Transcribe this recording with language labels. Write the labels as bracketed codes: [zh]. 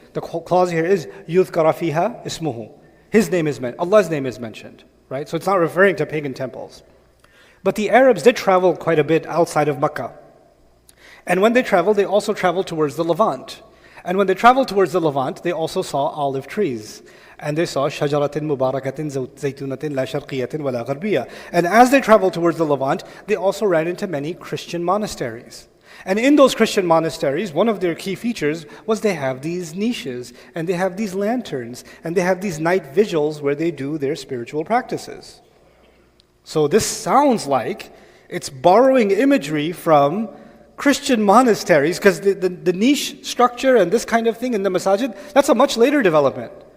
[en] The clause here is [ar] يُذْكَرَ فِيهَا اسْمُهُ. [en] His name is mentioned. Allah's name is mentioned, right? So it's not referring to pagan temples. But the Arabs did travel quite a bit outside of Mecca. And when they traveled, they also traveled towards the Levant. And when they traveled towards the Levant, they also saw olive trees. And they saw [ar] شَجَرَةٍ مُبَارَكَةٍ زَيْتُونَةٍ لَا شَرْقِيَّةٍ وَلَا غَرْبِيَّةٍ. [en] And as they traveled towards the Levant, they also ran into many Christian monasteries. And in those Christian monasteries, one of their key features was they have these niches, and they have these lanterns, and they have these night vigils where they do their spiritual practices. So this sounds like it's borrowing imagery from Christian monasteries, because the niche structure and this kind of thing in the masajid, that's a much later development.